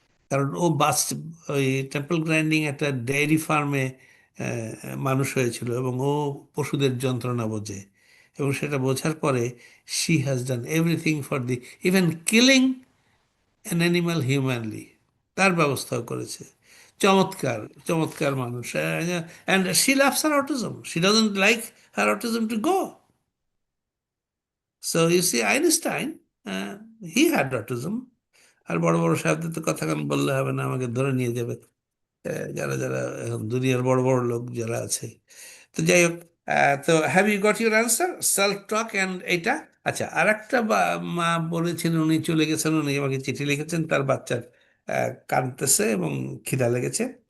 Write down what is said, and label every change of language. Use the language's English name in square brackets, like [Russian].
[Bangla] কারণ ও ওই temple grinding একটা ডেয়ারি ফার্মে মানুষ হয়েছিল, এবং ও পশুদের যন্ত্রণা বোঝে, এবং সেটা বোঝার পরে she has done everything for the even killing an animal humanly, তার ব্যবস্থাও করেছে। চমৎকার চমৎকার মানুষ। [English] And she loves her autism, she doesn't like her autism to go. So you see, Einstein, he had autism. [Bangla] আর বড় বড় সাহেবদের তো কথা কান বললে হবে না, আমাকে ধরে নিয়ে যাবে যারা যারা এখন দুনিয়ার বড় বড় লোক যারা আছে। তো যাই হোক, তো [English] have you got your answer, self talk and [Bangla] এইটা। আচ্ছা, আর একটা মা বলেছেন, উনি চলে গেছেন, উনি আমাকে চিঠি লিখেছেন, তার বাচ্চার কাঁদতেছে এবং খিদা লেগেছে।